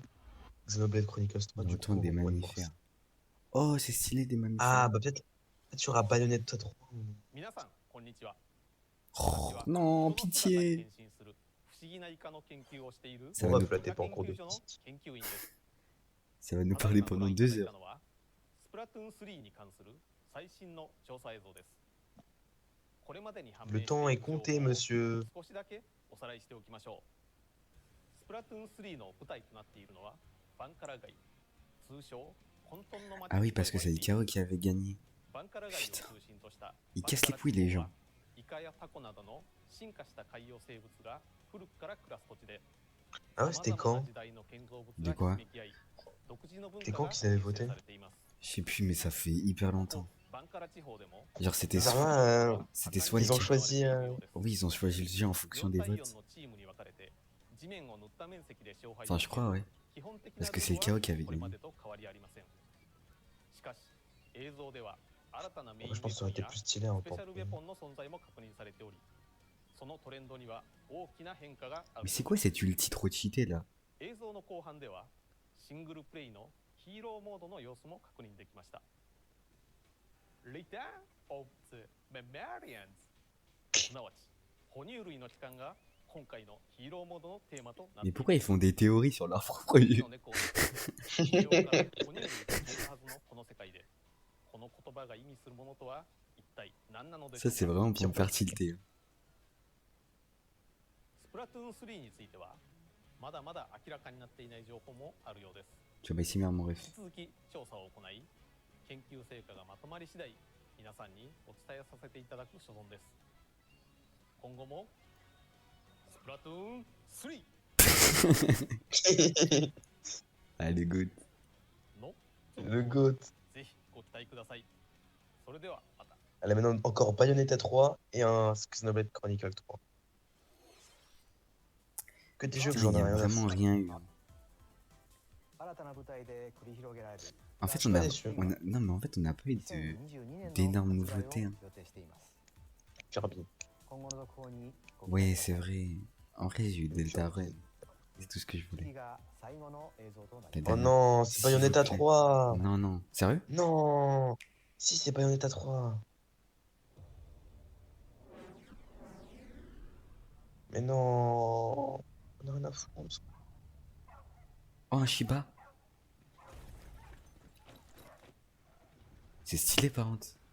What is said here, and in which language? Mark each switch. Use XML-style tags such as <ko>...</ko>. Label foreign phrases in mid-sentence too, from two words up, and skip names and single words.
<fr>Xenoblade Chronicles 3. Le Du retour coup, des au mois de mammifères. mars. Oh, c'est stylé des mammifères. Ah, bah peut-être il y aura Bayonetta 3.</fr> <ja>皆さんこんにちは。</ja> <fr>Oh, non, pitié.</fr> <ja>不思議なイカの研究をしている</ja> <fr>Ça On va va nous, flatter pas en cours de</fr> <ja>研究所の</ja> <fr>petite.</fr> <ja>研究員です。</ja> <fr>ça va nous parler pendant 2 heures.</fr> <ja>スプラトゥーン3に関する最新の調査映像です。これまでに判</ja> <fr>Le</fr> <ja>明して</ja> <fr>temps</fr> <ja>い</ja> <fr>est</fr> <ja>る情報を</ja> <fr>compté, monsieur.</fr> <ja>少しだけおさらいしておきましょう。スプラトゥーン3の舞台となっているのはバンカラ街、通称混沌の街。</ja> <fr>Ah oui, parce que c'est Ikaro qui avait gagné.</fr> <ja>バンカラ街を中心とした</ja> <fr>Ils cassent les couilles, les gens.</fr> <ja>イカやタコなどの進化した海洋生物が古くから暮らす土地で</ja> <fr>Ah ouais, c'était quand? De quoi? C'était quand qu'ils avaient voté? Je sais plus, mais ça fait hyper longtemps. Genre, c'était Ça soit... va, C'était soit ils ont les- choisi. Oui, ils ont choisi le jeu en fonction des votes. Enfin, je crois, ouais. Parce que c'est le chaos qui avait gagné. Je pense que ça aurait été plus stylé en temps.</fr> <ja>そのトレンドには大きな変化があ</ja> <fr>Mais</fr> <ja>る。</ja> <fr>c'est quoi cette ulti trop cheatée là?</fr> <ja>映像の後半ではシングルプレイのヒーローモードの様子も確認できました。 Return of the Mammalians すなわち哺乳類の帰還が今回のヒーローモードのテーマとなって</ja> <fr>Mais</fr> <ja>います。</ja> <fr>pourquoi ils font des théories sur leur propre jeu?</fr> <ja>の猫を地上から哺乳類が消えるはずのこの世界でこの言葉が意味するものとは一体何なのでしょ</ja> <fr>Ça</fr> <ja>う</ja> <fr>c'est</fr> <ja>か。</ja> <fr>vraiment pour me faire tilter.</fr> <ja>スプラトゥーン3についてはまだまだ明らかになっていない情報もあるようです。</ja> <fr>Tu vas ici mon</fr> <ja>引</ja> <fr>ref.</fr> <ja>き続き調査を行い、研究成果がまとまり次第、皆さんにお伝えさせていただく所存です。今後もスプラトゥーン3</ja> <fr>Ah le good.</fr> <ja>の</ja> <fr>Le GOAT.</fr> <ja>ぜひご期待ください。それではまた。</ja> <fr>Elle a maintenant encore Bayonetta 3 et un Xenoblade Chronicle 3. Que des jeux que Putain, j'en il y ai a rien à vraiment foutre. rien eu. Hein.</fr> <ja>新たな舞台で繰り広げられる</ja> <fr>En fait, suis pas déçu. non mais en fait on n'a pas eu</fr> <ja>2022 年の</ja> <fr>d'énormes</fr> <ja>発売を</ja> <fr>nouveautés. Hein.</fr> <ja>予定しています</ja> <fr>Kirby.</fr> <ja>今後の続報にご期待</ja> <fr>Ouais</fr> <ja>くださ</ja> <fr>c'est</fr> <ja>い</ja> <fr>vrai. En vrai j'ai eu Delta Run. C'est tout ce que je</fr> <ja>次</ja> <fr>voulais.</fr> <ja>が最後の映像とな</ja> <fr>La</fr> <ja>り</ja> <fr>Oh dernière. non, c'est S'il Bayonetta vous plaît. 3. Non non. Sérieux? Non. Si, c'est Bayonetta 3. Mais non. On a rien à foutre. Oh un Shiba. C'est stylé par contre.</fr>